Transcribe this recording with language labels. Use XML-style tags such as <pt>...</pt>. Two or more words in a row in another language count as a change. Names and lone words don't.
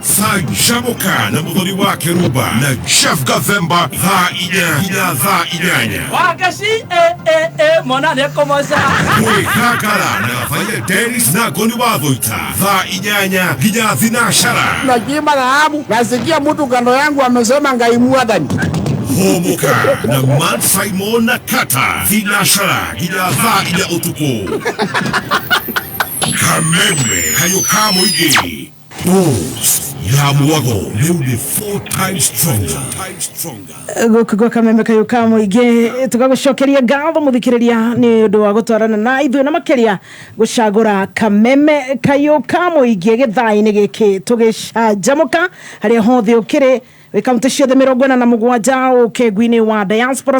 <ki>Canjamũka na mũthoni wa Kĩrumba na Chef Gathemba thaa 4 nginya thaa 8. Wagaci mwana nĩ kũmoca. Kwĩgangara na Faile Dennis na Goni wa Thũita thaa 8 nginya thinacara.</ki> <sw>Najima dhahabu nasikia mtu kando yangu amesema ngaimua ndani.</sw> <ki>Homoka na Man Simon na Kata thinacara nginya thaa 4 ũtukũ. Kameme Kayũ ka mũingĩ. Ya mwago rĩu nĩ 4</ki> <en>times stronger.</en> <ki>Gũkũ Kameme Kayũ ka mũingĩ tũgagũcokeria ngatho mũthikĩrĩria nĩ ũndũ wa gũtwarana na ithuĩ na makĩria gũcagũra Kameme Kayũ ka mũingĩ gĩthaa-inĩ gĩkĩ tũgĩcanjamũka harĩa hothe ũkĩrĩ kaunti ciothe 47 ukegwini wa diaspora.</ki>